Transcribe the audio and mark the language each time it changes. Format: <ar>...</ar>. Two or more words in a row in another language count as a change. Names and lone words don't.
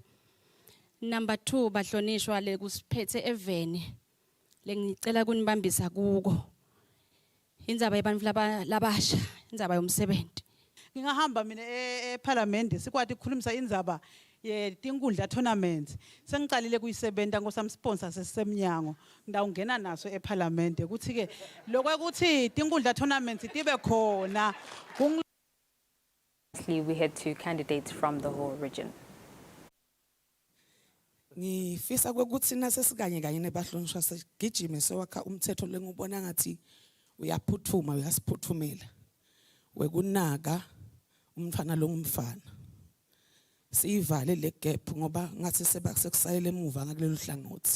<ss>Number 2 bahlonishwa lekusiphethe eveni lengicela kunibambisa kuko indzaba yabantu labasha indzaba yomsebenzi. Ngingahamba mina eParliament sikwati ukukhulumisa indzaba yetinkundla tournaments sengicalile kuyisebenta ngosam sponsor sesemnyango ngidawungena naso eParliament ukuthi ke lokuthi tinkundla tournaments tibe khona.</ss> <en>We had 2 candidates from the whole region.</en> <ss>Ngifisa ukuthi nasesikanye kanye nebahlonishwa sigijime sewakha umthetho lengubona ngathi uyaphuthuma uyasiphuthumela wekunaka umfana longumfana siyivale le gap ngoba ngathi sekusayele emuva ngakulelo hlangothi.</ss>